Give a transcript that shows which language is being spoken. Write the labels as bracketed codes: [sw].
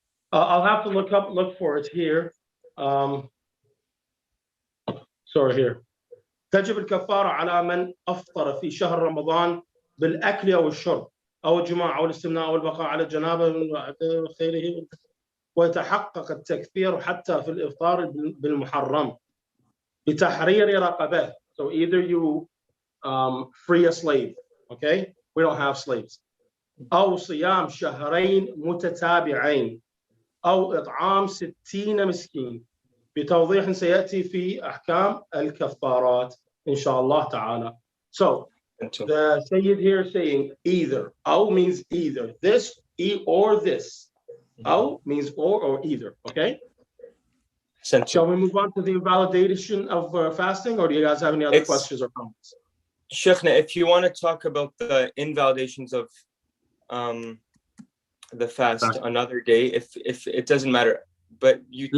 [en] I'll have to look for it here. Sorry, here. [ar] تجب الكفارة على من أفطر في شهر رمضان بالأكل أو الشرب أو الجماع أو الاستمناء أو البقاء على الجنابة من خيره ويتحقق التكفير حتى في الإفطار بالمحرم بتحرير رقبة. [en] So either you free a slave, okay? We don't have slaves. [ar] أو صيام شهرين متتابعين أو إطعام 60 مسكين بتوضيح سيأتي في أحكام الكفارات إن شاء الله تعالى. [en] So the Sayyid here saying either. أو means either this or this. أو means or either. Okay. Shall we move on to the invalidation of fasting, or do you guys have any other questions or comments? Sheikhna, if you want to talk about the invalidations of the fast another day, if it doesn't matter, but you.